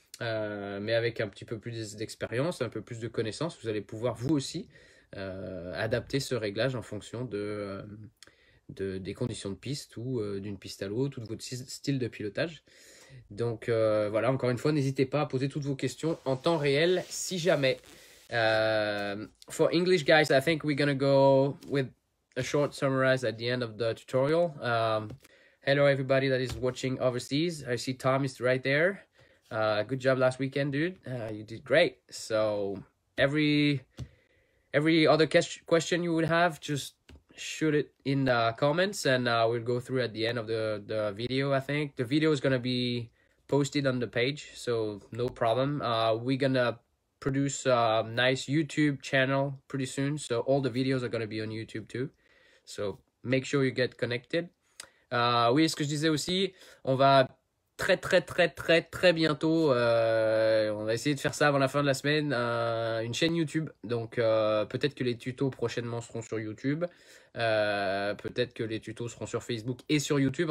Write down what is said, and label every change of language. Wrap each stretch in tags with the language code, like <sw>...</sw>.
<fr>Mais avec un petit peu plus d'expérience, un peu plus de connaissances, vous allez pouvoir vous aussi adapter ce réglage en fonction des conditions de piste ou d'une piste à l'autre ou de votre style de pilotage. Donc voilà, encore une fois, n'hésitez pas à poser toutes vos questions en temps réel si jamais.</fr> <en>For English guys, I think we're gonna go with a short summarize at the end of the tutorial. Hello everybody that is watching overseas. I see Tom is right there. Good job last weekend, dude. You did great. So every other question you would have, just shoot it in the comments, and we'll go through at the end of the video. I think the video is gonna be posted on the page, so no problem. We're gonna produce a nice YouTube channel pretty soon, so all the videos are gonna be on YouTube too. So make sure you get connected.</en> <fr>Oui, ce que je disais aussi, on va très bientôt, on va essayer de faire ça avant la fin de la semaine, une chaîne YouTube. Donc peut-être que les tutos prochainement seront sur YouTube, peut-être que les tutos seront sur Facebook et sur YouTube.</fr>